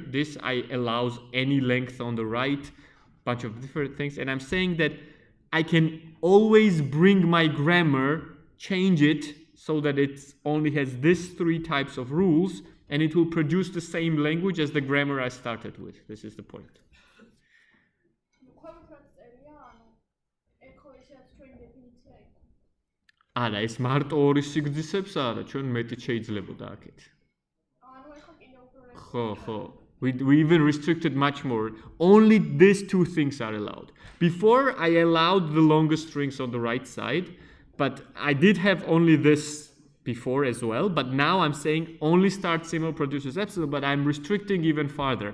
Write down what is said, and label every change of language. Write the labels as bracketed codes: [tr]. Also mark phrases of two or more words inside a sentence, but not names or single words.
[en] This allows any length on the right, bunch of different things. And I'm saying that I can always bring my grammar, change it so that it only has these 3 types of rules, and it will produce the same language as the grammar I started with. This is the point. [ka] არა, ეს მარტო 2 სიგრძისებს არა, ჩვენ მეტი შეიძლებოდა აქეთ. ხო. [en] We even restricted much more. Only these 2 things are allowed. Before, I allowed the longest strings on the right side, but I did have only this before as well. But now I'm saying only start symbol produces epsilon, but I'm restricting even farther.